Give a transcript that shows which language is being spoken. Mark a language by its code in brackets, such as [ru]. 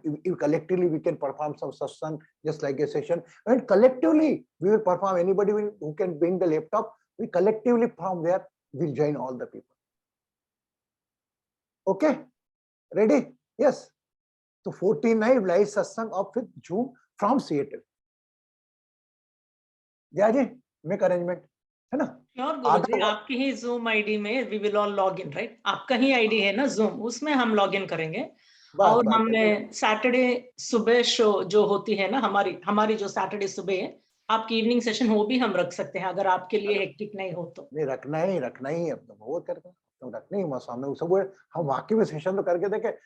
[en] If collectively we can perform some satsang just like a session, and collectively we will perform. Anybody who can bring the laptop, we collectively from there will join all the people. Okay, ready? Yes. So 14 night live satsang of 5th June from Seattle. Yeah, जी, make arrangement, [hi] है ना? [en] Sure, गुरुजी, [hi] आपकी ही Zoom ID में [en] we will all log in, right? [hi] आपका ही ID है ना Zoom, उसमें हम log in करेंगे. और हमने सैटरडे सुबह शो जो होती है ना हमारी जो सैटरडे सुबह है, आपकी इवनिंग सेशन वो भी हम रख सकते हैं अगर आपके लिए हेक्टिक नहीं हो तो. नहीं, रखना ही अब तो वो करके तो रखने ही सामने सुबह हम वाकई में सेशन तो करके देखे.